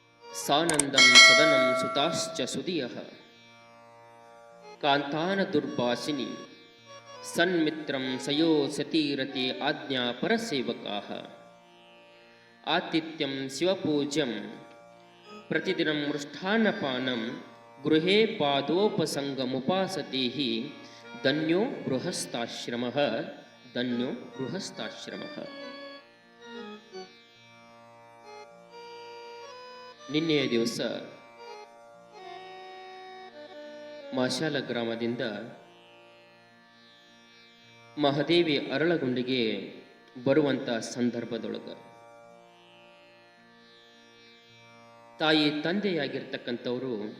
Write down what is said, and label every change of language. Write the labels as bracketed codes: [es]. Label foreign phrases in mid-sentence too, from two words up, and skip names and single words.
[sa] ಸಾನಂದಂ ಸದನಂ ಸುತಾಶ್ಚ ಸುದಿಯಃ ಕಾಂತಾನ ದುರ್ಭಾಷಿನಿ ಸನ್ಮಿತ್ರಂ ಸಯೋ ಸತೀರತೆ ಆಜ್ಞಾ ಪರಸೇವಕಾಃ ಆತಿಥ್ಯಂ ಶಿವಪೂಜ್ಯಂ ಪ್ರತಿದಿನಂ ಮೃಷ್ಟಾನ್ನಪಾನಂ ಗೃಹೇ ಪಾದೋಪಸಂಗಮುಪಾಸತೆ ಧನ್ಯೋ ಗೃಹಸ್ಥಾಶ್ರಮಃ ಧನ್ಯೋ ಗೃಹಸ್ಥಾಶ್ರಮಃ. [kn] ನಿನ್ನೆಯ ದಿವಸ ಮಾಶಾಲ ಗ್ರಾಮದಿಂದ ಮಹಾದೇವಿ ಅರಳಗುಂಡಿಗೆ ಬರುವಂತ ಸಂದರ್ಭದೊಳಗ ತಾಯಿ ತಂದೆಯಾಗಿರ್ತಕ್ಕಂಥವರು